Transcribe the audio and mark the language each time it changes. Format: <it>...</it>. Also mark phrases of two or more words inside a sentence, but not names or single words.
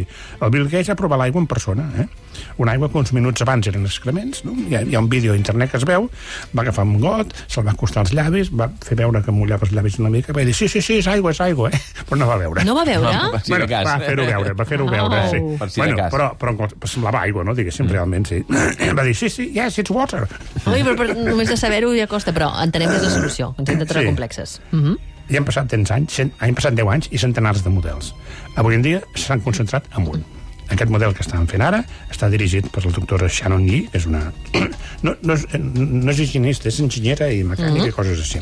<ca>El Bill Gates va provar l'aigua en persona, Una aigua que uns minuts abans eren excrements, no? Hi ha un vídeo a internet que es veu, va agafar un got, se'l va acostar als llavis, va fer veure que mullava els llavis una mica, va dir, sí, és aigua, però no va veure. No va veure? Va fer-ho veure, sí. Per si de cas. Però semblava aigua, no? Diguéssim, realment, sí. Va dir, sí,</ca> <en>yes, it's water.</en> <ca>Ui, però només de saber-ho ja costa, però entenem que és la solució, ens hem de trobar complexes. I han passat 10 anys, han passat 10 anys i centenars de models. Avui en dia s'han concentrat en un. Aquest model que estan fent ara està dirigit per la doctora Shannon Yee, que és una... No és higienista, és enginyera i mecànica i coses així.</ca>